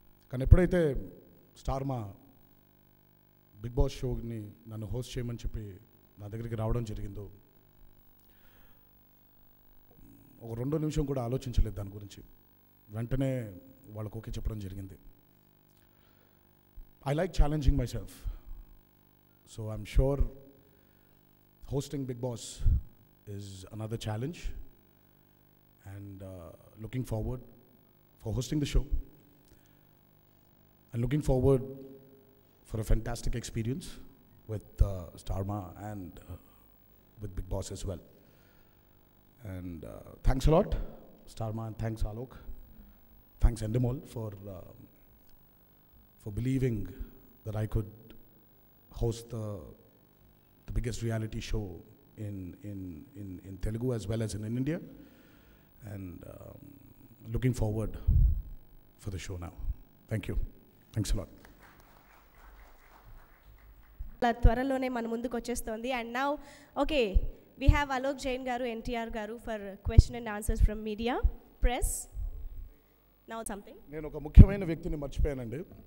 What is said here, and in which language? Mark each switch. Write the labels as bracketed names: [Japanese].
[Telugu] కానీ ఎప్పుడైతే స్టార్ మా బిగ్ బాస్ షోని నన్ను హోస్ట్ చేయమని చెప్పి నా దగ్గరికి రావడం జరిగిందో, ఒక 2 నిమిషం కూడా ఆలోచించలేదు దాని గురించి. వెంటనే వాళ్ళకు ఓకే చెప్పడం జరిగింది. [English] I like challenging myself. So I'm sure hosting Big Boss is another challenge, and looking forward for hosting the show, and looking forward for a fantastic experience with Star Ma and with Big Boss as well. And thanks a lot, Star Ma, and thanks Alok. Thanks Endemol for believing that I could host the biggest reality show in Telugu as well as in India, and looking forward for the show now. Thank you. Thanks a lot. [Telugu] త్వరలోనే మన ముందుకు వచ్చేస్తుంది. [English] And now okay, we have Alok Jain garu, NTR garu for question and answers from media, press. Now something. [Telugu] నేను ఒక ముఖ్యమైన వ్యక్తిని మర్చిపోయానండి.